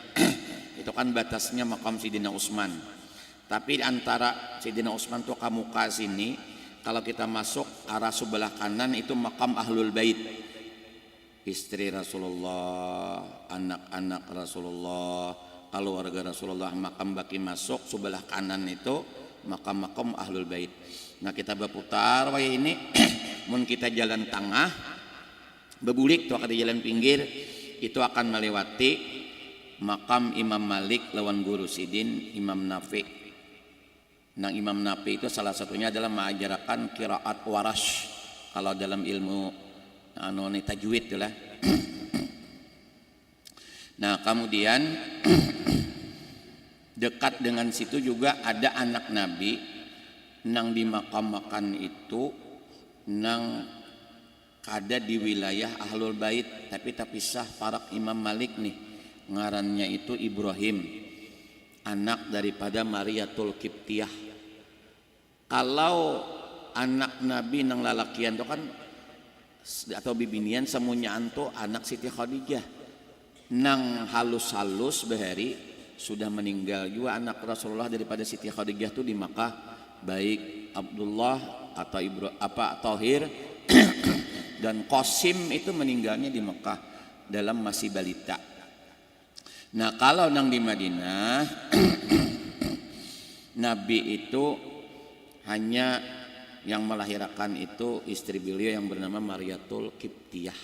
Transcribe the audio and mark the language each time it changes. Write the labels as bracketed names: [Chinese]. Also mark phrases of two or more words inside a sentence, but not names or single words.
[Indonesian] Itu kan batasnya makam Sidina Utsman. Tapi antara Sidina Utsman tuh ke muka sini, kalau kita masuk arah sebelah kanan itu makam Ahlul Bait, istri Rasulullah, anak-anak Rasulullah, keluarga Rasulullah, makam baki masuk sebelah kanan itu makam-makam ahlul bait. [Banjar] Nah kita berputar waya ini mun kita jalan tengah bebulik tuh di jalan pinggir itu akan melewati makam Imam Malik lawan Guru Sidin Imam Nafi. [Indonesian] Nah Imam Nafi itu salah satunya adalah mengajarkan qiraat warash kalau dalam ilmu tajwid itulah. [Banjar] Nah kemudian dekat dengan situ juga ada anak Nabi nang di makam-makam itu nang ada di wilayah Ahlul Bait tapi terpisah parak Imam Malik nih, ngarannya itu Ibrahim, anak daripada Mariatul Qibtiyah. Kalau anak Nabi nang lalakian itu kan atau bibinian semuanya anto anak Siti Khadijah, nang halus-halus behari sudah meninggal juga anak Rasulullah daripada Siti Khadijah tuh di Makkah, baik Abdullah atau Thohir dan Qasim itu meninggalnya di Mekah dalam masih balita. [Indonesian] Nah kalau nang di Madinah Nabi itu hanya yang melahirkan itu istri beliau yang bernama Mariatul Qibtiyah.